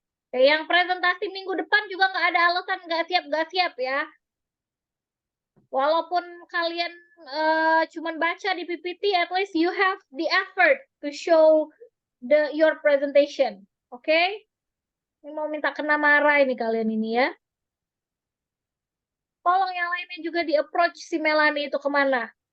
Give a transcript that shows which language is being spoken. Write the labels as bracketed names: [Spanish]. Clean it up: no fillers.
[Indonesian] Yang presentasi minggu depan juga nggak ada alasan nggak siap ya. Walaupun kalian cuman baca di PPT, [English] at least you have the effort to show your presentation. Oke? [Indonesian] Ini mau minta kena marah ini kalian ini ya. Tolong yang lainnya juga di-approach si Melanie itu kemana?